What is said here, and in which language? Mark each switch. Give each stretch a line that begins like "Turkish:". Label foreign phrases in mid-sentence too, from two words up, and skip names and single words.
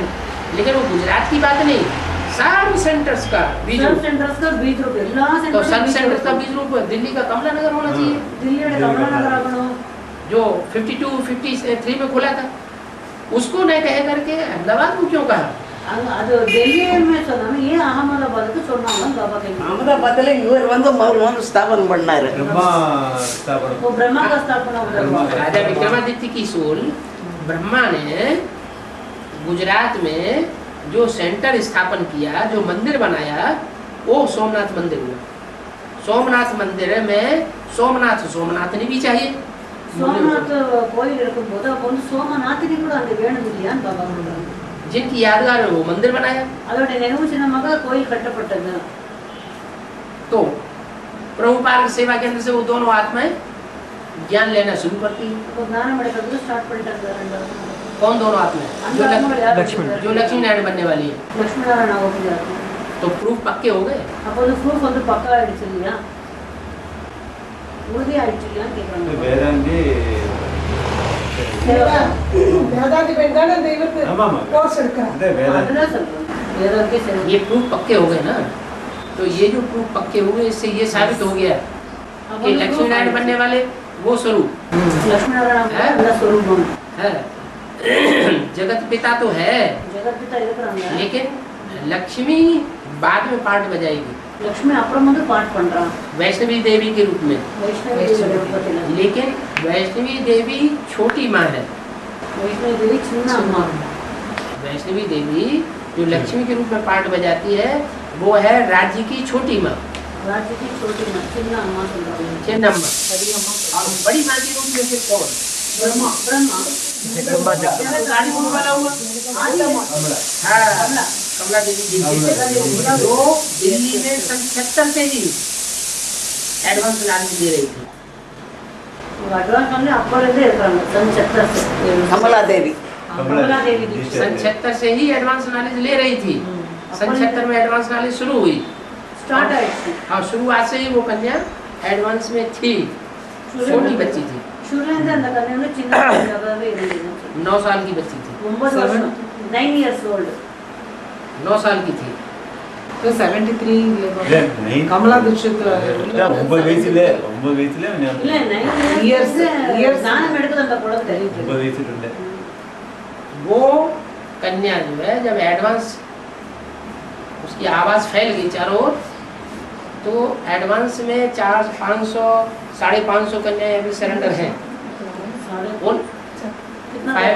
Hindi: लेकिन वो गुजरात की बात नहीं, सब सेंटर्स का बीज रूप. तो सब सेंटर्स का बीज रूप दिल्ली का कमला नगर होना चाहिए, जो 52-53 में खुला था. उसको नहीं कह करके अहमदाबाद को क्यों कहा?
Tamil: அது டெல்லியே சொன்னாங்க, ஏன் அகமதாபாத்துக்கு சொன்னாங்க பாபா கேள்வி. அகமதாபாத்ல இவர் வந்து அவர் வந்து ஸ்தாபனம் பண்ணாரு.
Hindi: ब्रह्मा स्थापना वो ब्रह्मा का स्थापना हुआ. राजा विक्रमादित्य की सोल ब्रह्मा ने गुजरात में जो सेंटर स्थापन किया, जो मंदिर बनाया, वो सोमनाथ मंदिर हुआ. सोमनाथ मंदिर में सोमनाथनी भी चाहिए.
Tamil: சோமநாத் கோயில் இருக்கும்போது அப்போ வந்து சோமநாத்தினி கூட அங்கே வேணும் இல்லையான்னு பாபா சொல்றாங்க.
Hindi: जिनकी यादगार है वो मंदिर बनाया.
Tamil: அதோட நினைவு சின்னமாக கோயில் கட்டப்பட்டது.
Hindi: तो प्रभुपाद सेवा केंद्र से वो दोनों आत्माएं ज्ञान लेना शुरू करती है.
Tamil: இப்போ ஞானம் எடுக்கிறது ஸ்டார்ட் பண்ணிட்டாங்க ரெண்டாவது.
Hindi: कौन दोनों आत्माएं?
Tamil: அந்த ஆத்மாக்கள் யார்?
Hindi: जो लक्ष्मी नारायण बनने वाली है.
Tamil: லட்சுமி நாராயண ஆகக்கூடிய ஆத்மா.
Hindi: तो प्रूफ पक्के हो गए.
Tamil: அப்போ அந்த ப்ரூஃப் வந்து பக்கா ஆயிடுச்சு இல்லையா, உறுதி ஆயிடுச்சு இல்லையான்னு கேட்குறாங்க. வேதாந்தி வேதாந்தி பெண்தான் அந்த இவருக்கு ஆமாமா கோர்ஸ் எடுக்கிறார். அதே வேதாந்தி அதுதான் சொல்றேன், வேதாந்தே சரி.
Hindi: ये प्रूफ पक्के हो गए ना. तो ये जो प्रूफ पक्के हुए इससे ये साबित हो गया कि लक्ष्मी नारायण बनने वाले वो स्वरूप
Tamil: लक्ष्मी नारायण அந்த स्वरूपம்
Hindi: है. जगत पिता तो है,
Tamil: ஜெகத் பிதா இருக்கிறாங்க.
Hindi: लेकिन लक्ष्मी बाद में पार्ट बजाएगी
Tamil: லக்ஷ்மி அப்புறம் வந்து பாட் பண்றான்
Hindi: वैष्णवी देवी के रूप में.
Tamil: வைஷ்ணவி தேவி ரூபத்தில்.
Hindi: लेकिन वैष्णवी देवी छोटी माँ है.
Tamil: வைஷ்ணவி தேவி சின்ன அம்மா.
Hindi: वैष्णवी देवी जो लक्ष्मी के रूप में पार्ट बजाती है वो है राज्य की छोटी माँ, राज्य की छोटी माँ,
Tamil: சின்ன அம்மா சொல்றாங்க. चिन्नम्मा.
Hindi: और बड़ी माँ के रूप में फिर कौन? ब्रह्मा. ब्रह्मा गाड़ी बोलने वाला हुआ हाँ, कमला देवी जी, जो दिल्ली में सन 76 से ही
English: advance knowledge
Hindi: दे रही थी.
Tamil: அட்வான்ஸ் வந்து அப்போ இருந்தே இருக்காங்க.
Hindi: सन 76
Tamil: கமலாதேவி
Hindi: கமலாதேவி जी सन 76 से ही
English: advance knowledge
Hindi: ले रही थी. सन 76 में
English: advance knowledge
Hindi: शुरू हुई.
Tamil: स्टार्ट आइடுச்சு.
Hindi: हाँ, शुरुआत से ही वो कन्या एडवांस में थी, छोटी बच्ची थी,
Tamil: शुरुலேருந்து அந்த கன்யா வந்து சின்ன கன்யாவாகவே இருந்தது.
Hindi: 9 साल की बच्ची थी,
Tamil: 9 வருஷம் 9
English: years old.
Hindi: 9 साल की थी. तो 73 नहीं कमला दीक्षित
Tamil: 9 வயசுல இல்ல 9 Years. இயர்ஸ் ஞானம் எடுக்குது அந்த குழந்தை தெரியுது. 9 வயசுல
Hindi: वो कन्या जो है जब एडवांस उसकी आवाज़ फैल गई चारों ओर, तो एडवांस में 400-500 550 कन्याएं अभी सरेंडर हैं. उन कितना